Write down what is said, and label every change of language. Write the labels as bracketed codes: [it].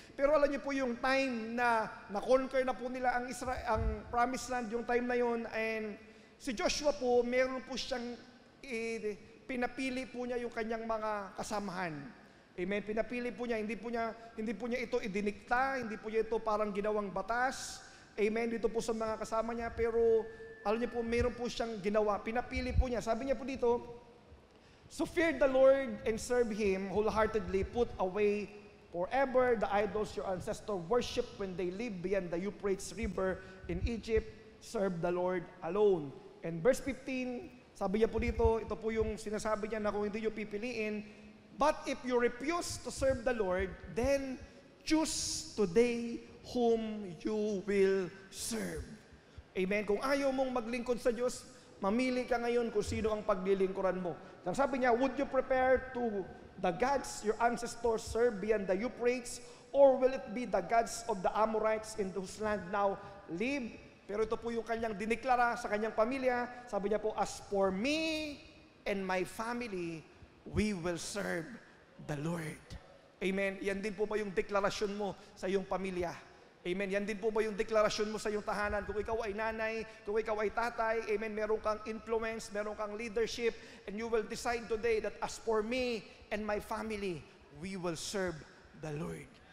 [tl] Pero alam niyo po yung time na na-conquer na po nila ang promised land, yung time na yun, and si Joshua po, meron po siyang pinapili po niya yung kanyang mga kasamahan. Amen. Pinapili po niya, hindi po niya ito idinikta, hindi po niya ito parang ginawang batas. Amen. Dito po sa mga kasama niya, pero alam niyo po, meron po siyang ginawa. Pinapili po niya. Sabi niya po dito, [en] "So fear the Lord and serve Him wholeheartedly, put away forever the idols your ancestors worship when they lived beyond the Euphrates River in Egypt, serve the Lord alone." And verse 15, [tl] sabi niya po dito, ito po yung sinasabi niya na kung hindi niyo pipiliin, [en] "But if you refuse to serve the Lord, then choose today whom you will serve." Amen. [tl] Kung ayaw mong maglingkod sa Diyos, mamili ka ngayon kung sino ang paglilingkuran mo. Ang sabi niya, [en] "Would you prepare to the gods your ancestors served beyond the Euphrates, or will it be the gods of the Amorites in whose land now live?" [tl] Pero ito po yung kanyang diniklara sa kanyang pamilya. Sabi niya po, [en] "As for me and my family, we will serve the Lord." Amen. [tl] Yan din po ba yung deklarasyon mo sa iyong pamilya? Amen. Yan din po ba yung deklarasyon mo sa iyong tahanan? Kung ikaw ay nanay, kung ikaw ay tatay, [en] amen, meron kang influence, meron kang leadership, and you will decide today that as for me and my family, we will serve the Lord.